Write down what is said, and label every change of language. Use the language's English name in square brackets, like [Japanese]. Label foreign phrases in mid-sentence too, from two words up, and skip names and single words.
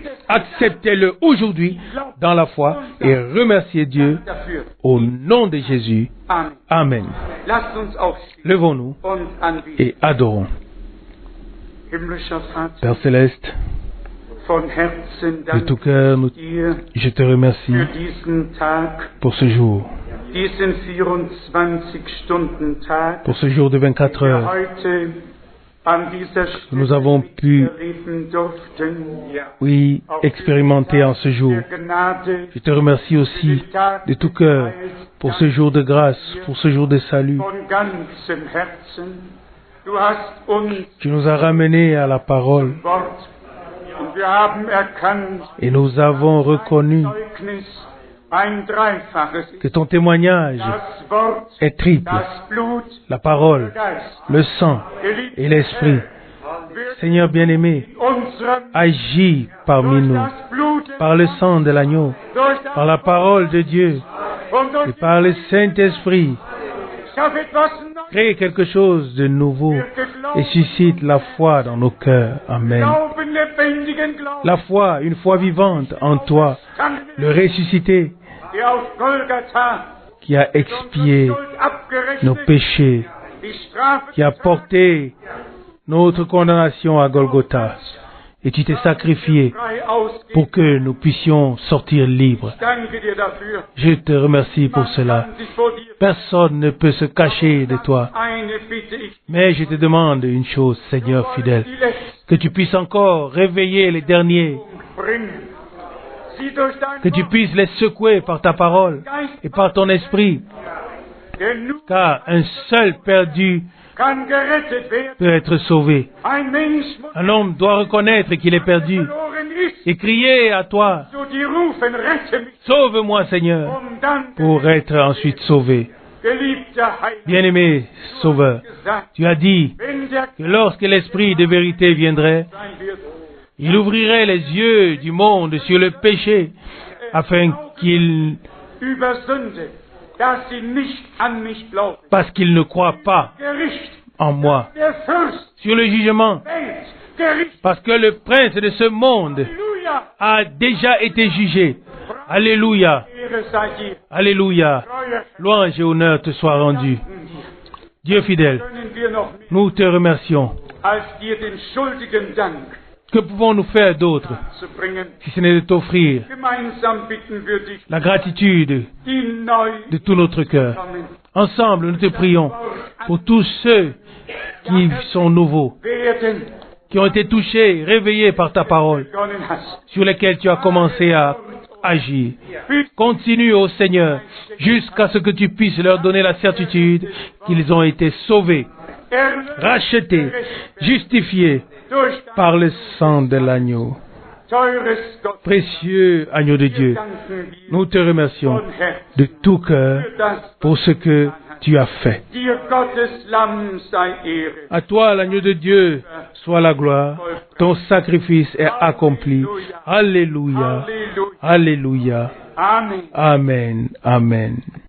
[French] Acceptez-le aujourd'hui dans la foi et remerciez Dieu au nom de Jésus. Amen. Levons-nous et adorons. Père Céleste, de tout cœur, je te remercie pour ce jour. [German] diesen 24-Stunden-Tag, [French] pour ce jour de 24 [German] wir [French] heures. [German] heute an dieser [French] Nous avons [German] Stelle [French] pu, [German] erleben durften. [French] oui, expérimenter en ce jour. [German] Der Gnade [French] Je te remercie aussi de tout cœur pour ce jour de grâce, pour ce jour de salut. [German] von ganzem Herzen. Du hast uns [French] Tu nous as ramenés à la parole [German] Wort und wir haben erkannt, [French] et nous avons reconnu [German] Zeugnis ein dreifaches ist. [French] que ton témoignage [German] Das Wort, [French] est triple. [German] das Blut, [French] La parole, [German] der Geist. [French] le sang [German] Geliebter [French] et l'esprit. [German] Herr, wird [French] Seigneur bien-aimé, [German] unserem [French] agis parmi [German] durch [French] nous, [German] das Blut des [French] par le sang de l'agneau, [German] durch das [French] par la parole de Dieu [German] und durch [French] et par le Saint-Esprit. [German] schaff etwas Neues. [French] Crée quelque chose de nouveau et suscite la foi dans nos cœurs. Amen. [German] Glauben, lebendigen Glauben. [French] La foi, une foi vivante en toi, le ressuscité [German] Der auf Golgatha [French] qui a expié [German] Schuld abgerechnet, [French] nos péchés, [German] die Strafe [French] qui a porté notre condamnation à Golgotha. Et tu t'es sacrifié [German] frei ausgeht. [French] pour que nous puissions sortir libres. [German] Danke dir dafür. [French] Je te remercie pour [German] Man [French] cela. [German] kann sich vor dir [French] Personne ne peut se cacher de toi. [German] eine bitte ich. [French] Mais je te demande une chose, Seigneur fidèle, [German] Die letzte [French] que tu puisses encore réveiller les derniers, [German] bringen. Sie durch dein [French] que tu [German] Wort, [French] puisses les secouer par ta parole et par ton esprit, [German] denn nur [French] car un seul perdu [German] kann gerettet werden. [French] peut être sauvé. [German] Ein Mensch muss [French] Un homme doit reconnaître qu'il est perdu [German] verloren ist. [French] et crier à toi, [German] So die rufen, rette mich, [French] sauve-moi Seigneur, [German] um dann [French] pour être ensuite sauvé. [German] geliebter Heiland [French] Bien-aimé Sauveur, [German] gesagt, [French] tu as dit [German] wenn der [French] que lorsque l'Esprit de vérité viendrait, [German] sein wird, [French] il ouvrirait les yeux du monde sur le péché, afin qu'il, [German] über Sünde, dass sie nicht an mich glauben. [French] parce qu'il ne croit pas [German] Gericht, [French] en moi, [German] der Fürst, [French] sur le jugement, [German] Welt, Gericht, [French] parce que le prince de ce monde [German] Halleluja, [French] a déjà été jugé. Alléluia, [German] Ehre sei dir, [French] Alléluia, [German] treuer [French] louange et honneur te soient rendus. Dieu fidèle, [German] können wir noch mehr, [French] nous te remercions. [German] als dir den schuldigen Dank [French] Que pouvons-nous faire d'autre [German] zu bringen. [French] si ce n'est de t'offrir [German] Gemeinsam bitten wir dich, [French] la gratitude [German] die neu [French] de tout notre cœur. [German] kommen [French] Ensemble, nous te prions pour tous ceux qui sont nouveaux, [German] werden, [French] qui ont été touchés, réveillés par ta parole, [German] begonnen hast. [French] sur lesquels tu as commencé à agir. [German] Bis [French] Continue, ô Seigneur, jusqu'à ce que tu puisses leur donner la certitude qu'ils ont été sauvés, [German] erlöst, [French] rachetés, justifiés [German] durch dein [French] par le sang de l'agneau. [German] teures Gott. [French] Précieux agneau de Dieu, [German] Danken wir [French] nous te remercions [German] von Herzen [French] de tout cœur [German] für das. [French] pour ce que tu as fait. [German] Dir Gottes Lamm sei Ehre. [French] À toi, l'agneau de Dieu, soit la gloire. Ton sacrifice est accompli. Alléluia. [German] Halleluja. [French] Alléluia. Amen. Amen. Amen.